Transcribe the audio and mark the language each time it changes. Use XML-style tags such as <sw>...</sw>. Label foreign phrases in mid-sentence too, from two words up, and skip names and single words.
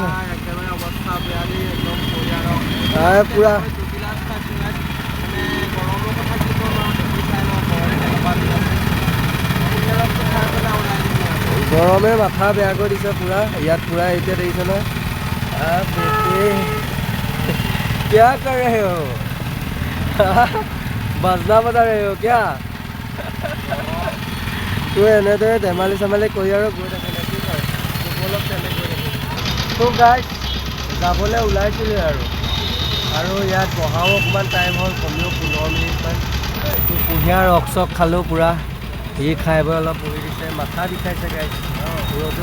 <as>একেবাৰে অৱস্থা বেয়া দি একদম পূৰা গৰমৰ কথা কি ক'ম আৰু দেখি চাই লওঁ গৰমে মাথা বেয়া কৰি দিছে পূৰা ইয়াত পূৰা এতিয়া দেখিছে নহয়</as> <hi>क्या कर रहे हो</hi> <as>বাজনা বজা</as> <hi>रहे हो क्या</hi> <as>তো এনেদৰে ধেমালি চেমালি কৰি আৰু গৈ থাকে নে কি কয় অলপ তেনে গৈ থাকে তো গাইজ যাবলৈ ওলাইছিলোঁ আৰু ইয়াত বহাও অকণমান টাইম হ'ল কমেও 15 মিনিটমান তো কুঁহিয়াৰ ৰস চক খালোঁ পূৰা সি খাই বৈ অলপ বহি দিছে মাথা বিষাইছে গাইজ ৰ'দত</as>